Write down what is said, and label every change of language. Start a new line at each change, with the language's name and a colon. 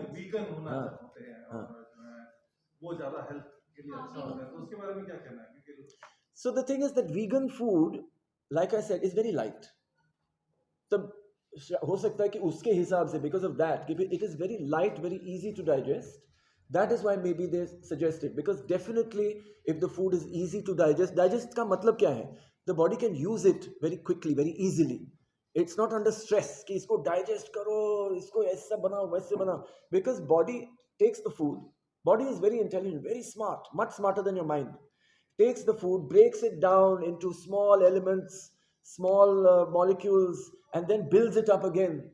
Hindi: Vegan होना चाहते हैं और वो ज़्यादा हेल्थ के लिए अच्छा होता है, तो उसके बारे में क्या कहना है?
English: So the thing is that vegan food, like I said, is very light. So
Hindi: हो सकता है कि उसके हिसाब से,
English: because of that, it is very light, very easy to digest. That is why maybe they suggest it, because definitely if the food is easy to digest
Hindi: का मतलब क्या है?
English: The body can use it very quickly, very easily. It's not under stress
Hindi: कि इसको digest करो, इसको ऐसा बनाओ, वैसे बनाओ.
English: Because body takes the food. Body is very intelligent, very smart, much smarter than your mind. Takes the food, breaks it down into small elements, small molecules, and then builds it up again.